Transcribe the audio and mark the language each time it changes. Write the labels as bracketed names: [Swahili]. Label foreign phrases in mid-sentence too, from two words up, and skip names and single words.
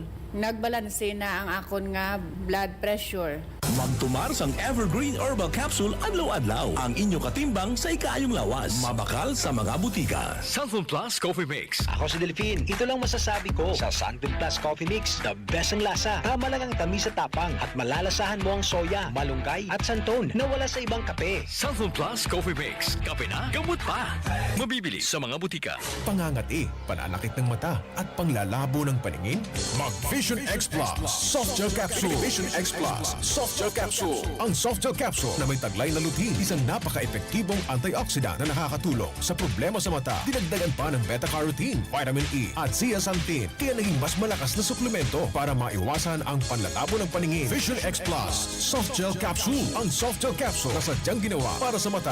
[Hiligaynon] Nagbalanse na ang akon nga [English] blood pressure. [Hiligaynon] Magtumar sang Evergreen Herbal Capsule adlaw-adlaw. Ang inyo katimbang sa ikaayong lawas. Mabakal sa mga butika. Santon Plus Coffee Mix. [Filipino] Ako si Delphine. Ito lang masasabi ko. Sa Santon Plus Coffee Mix, [English] the best [Filipino] ang lasa. Tama lang ang tamis sa tapang at malalasahan mo ang soya, malunggay at santon na wala sa ibang kape. Santon Plus Coffee Mix. Kape na, gamot pa. Mabibili sa mga butika. Pangangati, pananakit ng mata at panglalabo ng paningin? Mag Vision X Plus Soft Gel Capsule. Vision X Plus Soft Gel Capsule. Ang Soft Gel Capsule na may taglay na lutein, isang napaka-epektibong antioxidant na nakakatulong sa problema sa mata. Dinagdagan pa ng beta-carotene, [English] vitamin E [Filipino] at zeaxanthin, kaya naging mas malakas na suplemento para maiwasan ang panlalabo ng paningin. Vision X Plus Soft Gel Capsule. Ang Soft Gel Capsule na sadyang ginawa para sa mata.